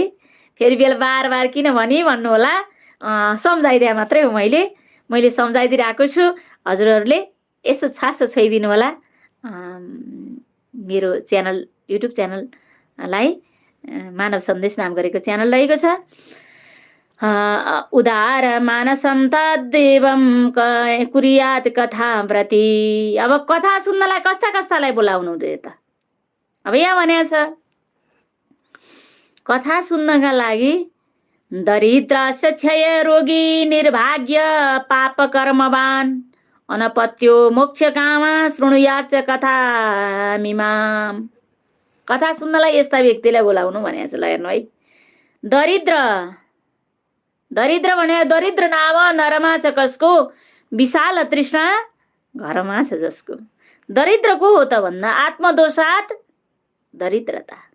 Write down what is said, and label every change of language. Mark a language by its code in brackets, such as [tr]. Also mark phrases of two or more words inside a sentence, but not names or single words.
[ne] फेरि बेला बार बार किन भन्नु होला, सम्झाइदिए मात्रै हो। मैले सम्झाइदिइरहेको छु। हजुरहरूले यसो छासो छोइदिनु होला। मेरो च्यानल, युट्युब च्यानललाई मानव सन्देश नाम गरेको च्यानल रहेको छ। [sa] उदार मानसम तद्देवम कुर्यात कथाव्रती। [ne] अब कथा सुन्नलाई कस्ता कस्तालाई बोलाउनु दे त? अब यहाँ भनेको छ कथा सुन्नका लागि दरिद्र, क्षय रोगी, निर्भाग्य, पाप कर्मवान, [sa] अनपत्यो, मोक्ष कामा, शृणुयाच कथा मिमाम। [ne] कथा सुन्नलाई यस्ता व्यक्तिलाई बोलाउनु भनेको छ। ल हेर्नु है, दरिद्र। दरिद्र भने दरिद्र नाम नरमा छ कसको, विशाल तृष्णा घरमा छ जसको। दरिद्र को हो त भन्दा [sa] आत्मदोषात दरिद्रता।